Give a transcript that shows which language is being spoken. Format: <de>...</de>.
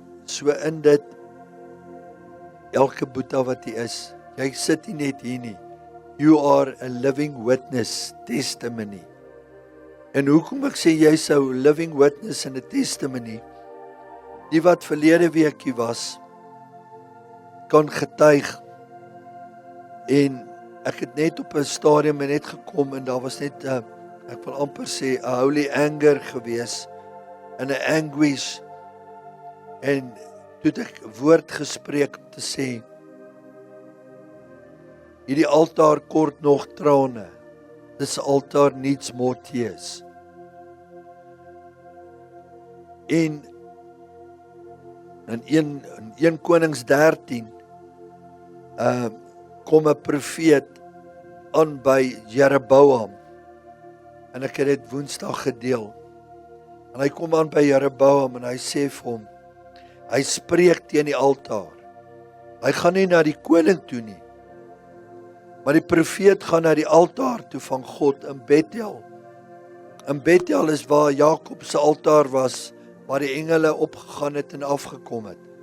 <af>So in dit, elke boeta wat hy is, jy sit nie net hier nie.</af> <en>You are a living witness, testimony.</en> <af>En hoekom ek sê jy sou</af> <en>living witness</en> <af>en 'n testimony, die wat verlede weekie was, kan getuig. En ek het net op 'n stadium net gekom en daar was net ek wil amper sê 'n holy anger gewees, en 'n anguish, en toe het ek woord gespreek om te sê, hierdie altaar kort nog trane,</af> <en>this altar needs more tears.</en> <af>En in 1 Konings 13, kom 'n profeet aan by Jeroboam, en ek het dit Woensdag gedeel, en hy kom aan by Jeroboam, en hy sê vir hom, hy spreek teen die altaar, hy gaan nie na die koning toe nie, maar die profeet gaan na die altaar toe van God in Bethel. In Bethel is waar Jakob se altaar was, waar die engele opgegaan het en afgekom het.</af>